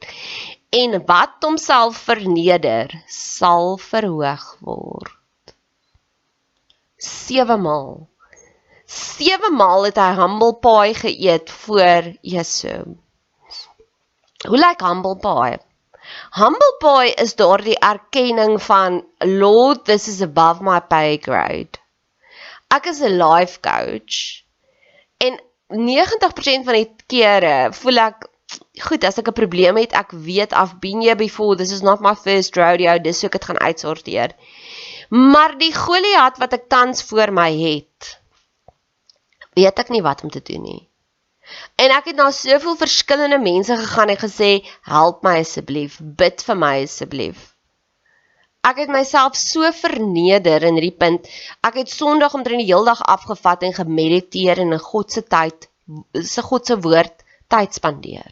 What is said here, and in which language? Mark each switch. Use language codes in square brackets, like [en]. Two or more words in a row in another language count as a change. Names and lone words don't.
[af] En wat homself verneder, sal verhoog word. 7 maal. 7 maal het hy [en] humble pie [af] geëet voor Jesu. Hoe lyk [en] humble pie? Humble pie [af] is daardie erkenning van, [en] Lord, this is above my pay grade. [af] Ek is 'n [en] life coach, [af] en 90% van die kere voel ek, goed, as ek 'n probleem het, ek weet, [en] I've been here before, this is not my first rodeo, [af] dis hoe ek het gaan uitsorteer. Maar die Goliat wat ek tans voor my het, weet ek nie wat om te doen nie. En ek het na soveel verskillende mense gegaan en gesê, help my asseblief, bid vir my asseblief. Ek het myself so verneder in die punt, ek het Sondag omtrent die hele dag afgevat en gemediteer en in God se woord tyd spandeer.